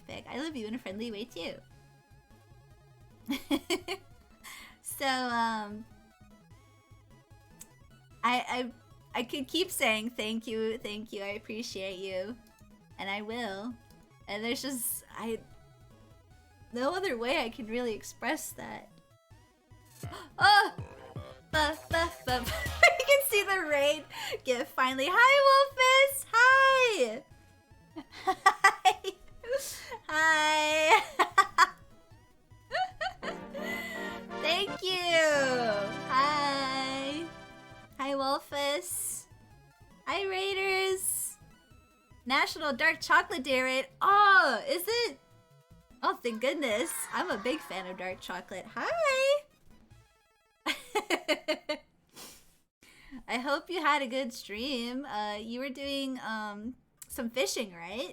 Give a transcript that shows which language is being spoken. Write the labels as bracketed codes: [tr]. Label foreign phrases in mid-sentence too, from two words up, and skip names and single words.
[en] I love you in a friendly way too. So, I could keep saying thank you, I appreciate you, and I will. And there's just no other way I can really express that. Oh, you can see the raid gif finally. Hi, Wolfus. Hi. Hi. Hi. Thank you. Hi. Hi, Wolfus. Hi, Raiders. National Dark Chocolate Day raid. Oh, is it? Oh, thank goodness. I'm a big fan of dark chocolate. Hi. I hope you had a good stream. You were doing some fishing, right?